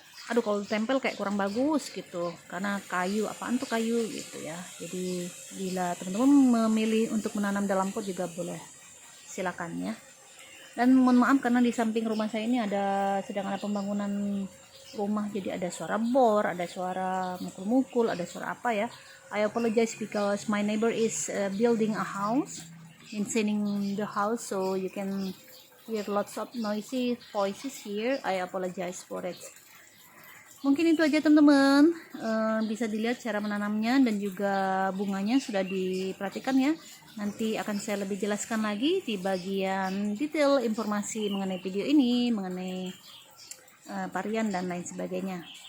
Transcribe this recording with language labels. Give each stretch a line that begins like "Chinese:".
Indonesian: aduh kalau tempel kayak kurang bagus gitu, karena kayu, apaan tuh kayu gitu ya. Jadi bila teman-teman memilih untuk menanam dalam pot juga boleh, silakan ya. Dan mohon maaf karena di samping rumah saya ini sedang ada pembangunan rumah, jadi ada suara bor, ada suara mukul-mukul, ada suara apa ya.
English: I apologize because my neighbor is building a house, maintaining the house, so you can hear lots of noisy voices here. I apologize for it.
Indonesian: Mungkin itu aja teman-teman. Bisa dilihat cara menanamnya dan juga bunganya sudah diperhatikan ya. Nanti akan saya lebih jelaskan lagi di bagian detail informasi mengenai video ini, mengenai varian dan lain sebagainya.